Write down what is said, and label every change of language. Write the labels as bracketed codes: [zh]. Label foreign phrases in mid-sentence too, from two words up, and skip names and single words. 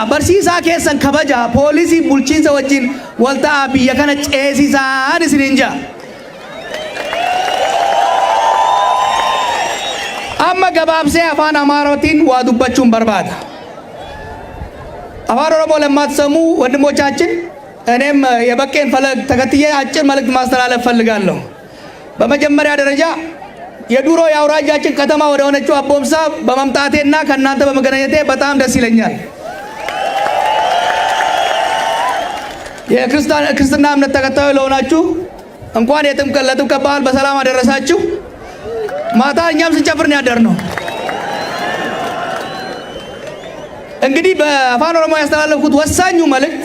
[om] Barsiisaa keessan kabajaa. Poolisii bulchiinsa wajjin wal ta'aa biyya kana ceesisaan isiniin jaa. Amma gabaabsee afaan Amaaraatiin waa dubbachuun barbaada. Afaan Oroሞ [am] ለማትሰሙ ወንድሞቻችን እኔም የበቄን ፈለግ ተከትዬ አጭር መልእክት ማስተላለፍ ፈልጋለሁ። በመጀመሪያ ደረጃ የዱሮ የአውራጃችን ከተማ ወደ ሆነችው አቦምሳ በመምጣቴና ከእናንተ በመገናኘቴ በጣም ደስ ይለኛል። የክርስትና እምነት ተከታዮች ለሆናችሁ እንኳን ለጥምቀት በዓል በሰላም አደረሳችሁ። ማታ እኛም ስንጨፍር ነው ያደርነው። እንግዲህ በአፋን ኦሮሞ ያስተላለፍኩት ወሳኙ መልእክት